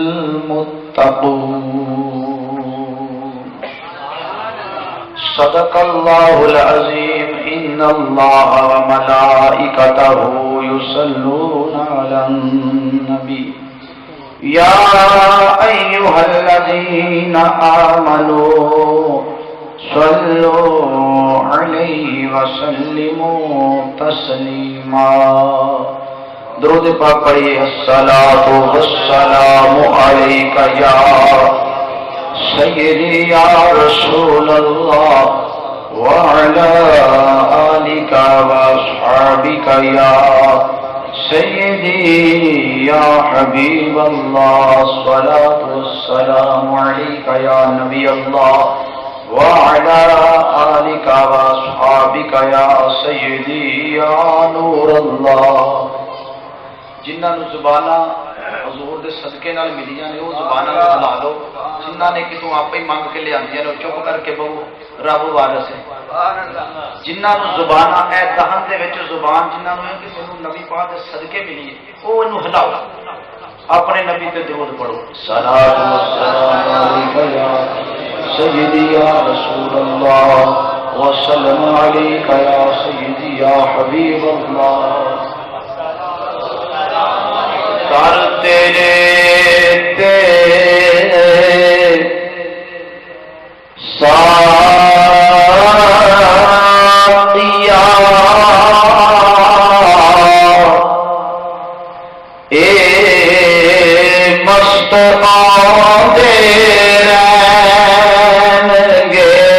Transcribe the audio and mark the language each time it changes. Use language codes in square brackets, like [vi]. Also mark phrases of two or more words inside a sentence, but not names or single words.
[ar] المتقون صدق الله العظيم إن الله وملائكته يصلون على النبي يا أيها الذين آمنوا صلوا عليه وسلموا تسليما [ur] درود پاک پڑھیے [ar] الصلاۃ والسلام علیک یا سیدی یا رسول اللہ وعلى آلك واصحابك يا سيدي يا حبيب الله الصلاة والسلام عليك يا نبي الله وعلى آلك واصحابك يا سيدي يا نور الله [pa] جنہاں نو زباناں حضور دے صدقے نال ملیاں نے وہ زباناں نو بلا لو جنہاں نے کتوں آپ ہی منگ کے لے آندیاں نے چپ کر کے بہو رب وارث ہے جنہاں نو زباناں اے دہن دے وچ زبان جنہاں نو کہ مینوں نبی پاک دے صدقے ملی ہے او اینو ہلاؤ اپنے نبی تے درود پڑھو [ar] صلاۃ و سلام علیک یا سیدی یا رسول اللہ وسلم علیک یا سیدی یا حبیب اللہ [pa] کر تیرے ساتیا اے مست آدھے رہن گے